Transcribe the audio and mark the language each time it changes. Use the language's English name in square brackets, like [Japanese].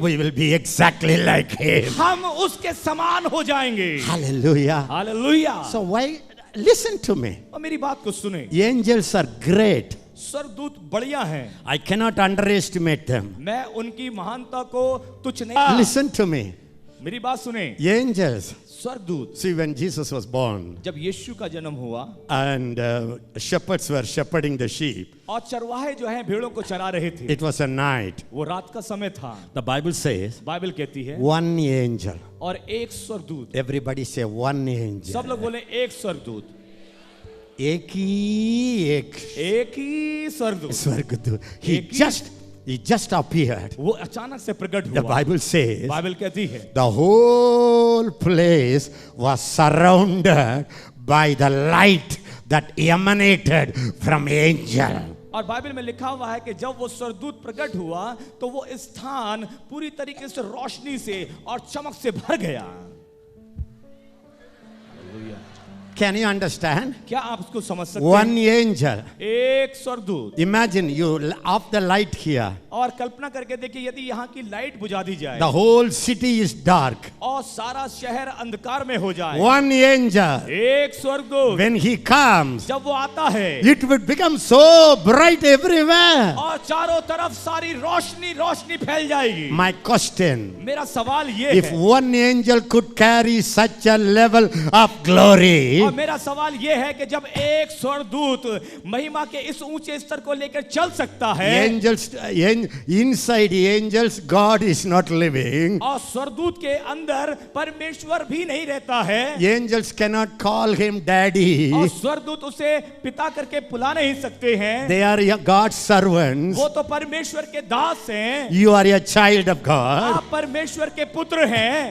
[English] we will be exactly like Him. [Hindi] हम उसके समान हो जाएंगे। [English] Hallelujah. [Hindi] Hallelujah. [English] So why, listen to me. [Hindi] और मेरी बात को सुने, [English] Angels are great. [Hindi] स्वर्गदूत बढ़िया हैं। [English] I cannot underestimate them. [Hindi] मैं उनकी महानता को तुच्छ नहीं। [English] Listen to me. [Hindi] मेरी बात सुने, [English] Angels. [Hindi] स्वर्गदूत, [English] See, when Jesus was born [Hindi] जब यीशु का जन्म हुआ [English] and shepherds were shepherding the sheep, [Hindi] और चरवाहे जो हैं भेड़ों को चरा रहे थे, [English] it was a night. [Hindi] वो रात का समय था। [English] The Bible says [Hindi] बाइबल कहती है [English] one angel. [Hindi] और एक स्वर्गदूत, [English] Everybody say one angel. [Hindi] सब लोग बोले एक स्वर्गदूत, एक ही स्वर्गदूत। स्वर्गदूत. [English] He just appeared. [Hindi] वो अचानक से प्रकट [English] The [Hindi] हुआ। [English] Bible says [Hindi] बाइबल कहती है [English] the whole place was surrounded by the light that emanated from angel. [Hindi] और बाइबल में लिखा हुआ है कि जब वो स्वर्गदूत प्रकट हुआ तो वो स्थान पूरी तरीके से रोशनी से और चमक से भर गया। [English] Can you understand? [Hindi] क्या आप उसको समझ सकते [English] One [Hindi] हैं? [English] angel. [Hindi] एक स्वर्गदूत, [English] Imagine you off the light here. [Hindi] और कल्पना करके देखिए, यदि यहाँ की लाइट बुझा दी जाए [English] the whole city is dark. [Hindi] और सारा शहर अंधकार में हो जाए, [English] One angel, [Hindi] एक स्वर्गदूत [English] when he comes, [Hindi] जब वो आता है [English] it would become so bright everywhere. [Hindi] और चारों तरफ सारी रोशनी रोशनी फैल जाएगी। [English] My question, [Hindi] मेरा सवाल ये [English] if [Hindi] है, [English] one angel could carry such a level of glory, [Hindi] और मेरा सवाल ये है कि जब एक स्वर्गदूत महिमा के इस ऊंचे स्तर को लेकर चल सकता है, [English] inside the angels, God is not living. [Hindi] और स्वर्गदूत के अंदर परमेश्वर भी नहीं रहता है, [English] Angels cannot call him daddy. [Hindi] और स्वर्गदूत उसे पिता करके बुला नहीं सकते हैं। [English] They are God's servants. [Hindi] वो तो परमेश्वर के दास हैं। [English] You are a child of God. [Hindi] आप परमेश्वर के पुत्र हैं।